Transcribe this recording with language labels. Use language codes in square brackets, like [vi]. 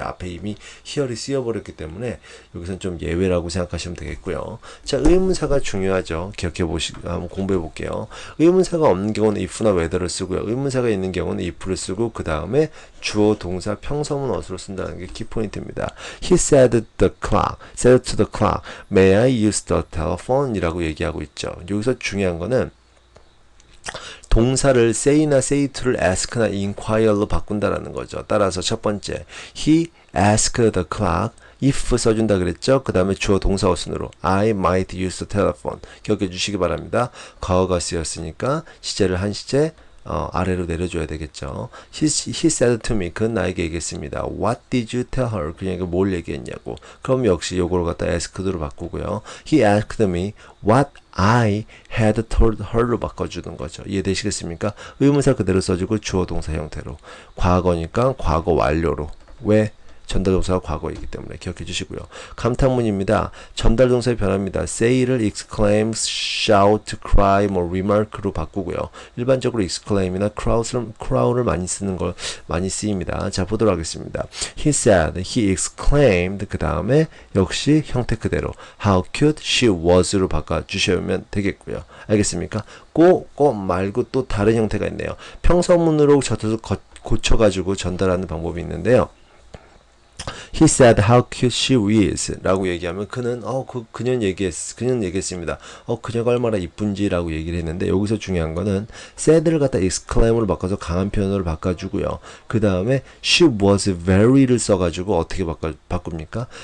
[ko] 앞에 이미 here이 쓰여버렸기 때문에 여기서는 좀 예외라고 생각하시면 되겠고요. 자, 의문사가 중요하죠. 한번 공부해 볼게요. 의문사가 없는 경우는 if나 whether를 쓰고요. 의문사가 있는 경우는 if를 쓰고 그 다음에 주어, 동사, 평서문 어수로 쓴다는 게 키포인트입니다. [en] He said the clock, said to the clock, may I use the telephone? [ko] 이라고 얘기하고 있죠. 여기서 중요한 거는 동사를 say나 say to를 ask나 inquire로 바꾼다라는 거죠. 따라서 첫 번째, [en] he asked the clock, [ko] if 써준다 그랬죠. 그 다음에 주어 동사 어순으로 [en] I might use the telephone [ko] 기억해 주시기 바랍니다. 과거가 쓰였으니까 시제를 한 시제 아래로 내려줘야 되겠죠. He said to me, 그는 나에게 얘기했습니다. [en] What did you tell her? [ko] 그녀에게 뭘 얘기했냐고. 그럼 역시 요거를 갖다 asked로 바꾸고요. [en] He asked me what I had told her [ko] 로 바꿔주는 거죠. 이해되시겠습니까? 의문사 그대로 써주고 주어 동사 형태로. 과거니까 과거 완료로. 왜? 전달동사가 과거이기 때문에 기억해 주시고요. 감탄문입니다. 전달동사의 변화입니다. say를 exclaim, shout, cry, remark로 바꾸고요. 일반적으로 exclaim이나 crow를 많이 쓰입니다. 자, 보도록 하겠습니다. [en] He said, he exclaimed, [ko] 그 다음에 역시 형태 그대로 [en] how cute she was [ko] 로 바꿔주시면 되겠고요. 알겠습니까? 꼭 말고 또 다른 형태가 있네요. 평서문으로 젖어서 고쳐가지고 전달하는 방법이 있는데요. [en] He said how cute she is [ko] 라고 얘기하면 그는 그녀는 얘기했습니다. 그녀가 얼마나 이쁜지라고 얘기를 했는데 여기서 중요한 거는 said를 갖다 exclaim으로 바꿔서 강한 표현으로 바꿔주고요. 그 다음에 [en] she was very [ko] 를 써가지고 어떻게 바꿉니까?